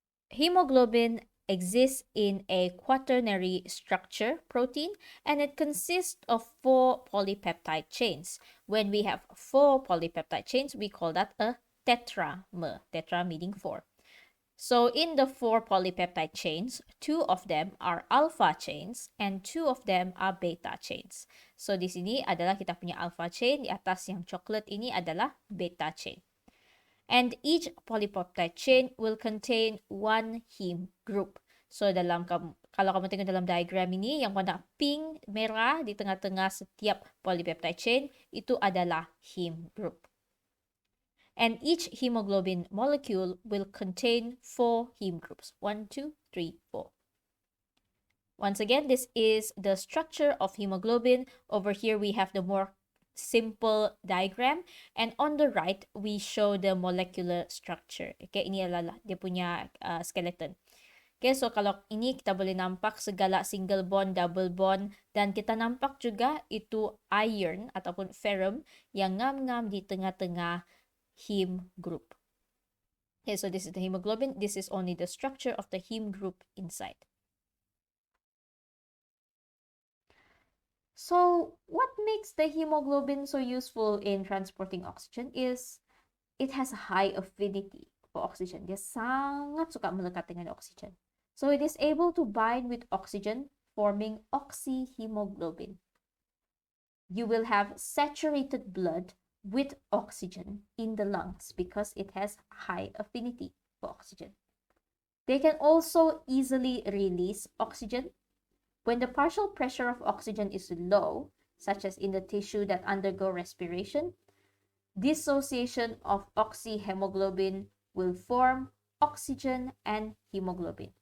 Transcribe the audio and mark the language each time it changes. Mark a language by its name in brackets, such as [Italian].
[English] Hemoglobin exists in a quaternary structure protein, and it consists of 4 polypeptide chains. When we have 4 polypeptide chains, we call that a tetramer. Tetra meaning 4. So in the 4 polypeptide chains, 2 of them are alpha chains and 2 of them are beta chains. [Malay] So di sini adalah kita punya alpha chain, di atas yang coklat ini adalah beta chain. [English] And each polypeptide chain will contain one heme group. [Malay] So kalau kamu tengok dalam diagram ini, yang warna pink, merah di tengah-tengah setiap polypeptide chain, itu adalah heme group. [English] And each hemoglobin molecule will contain 4 heme groups. 1, 2, 3, 4. Once again, this is the structure of hemoglobin. Over here, we have the more simple diagram, and on the right we show the molecular structure. [Malay] Okay, ini adalah dia punya skeleton. Okay, so kalau ini kita boleh nampak segala single bond, double bond, dan kita nampak juga itu iron ataupun ferrum yang ngam-ngam di tengah-tengah heme group. [English] Okay, so this is the hemoglobin. This is only the structure of the heme group inside. So what makes the hemoglobin so useful in transporting oxygen is it has a high affinity for oxygen. [Malay] Dia sangat suka melekat dengan oxygen. [English] So it is able to bind with oxygen, forming oxyhemoglobin. you will have saturated blood with oxygen in the lungs because it has high affinity for oxygen. They can also easily release oxygen. When the partial pressure of oxygen is low, such as in the tissue that undergo respiration, dissociation of oxyhemoglobin will form oxygen and hemoglobin.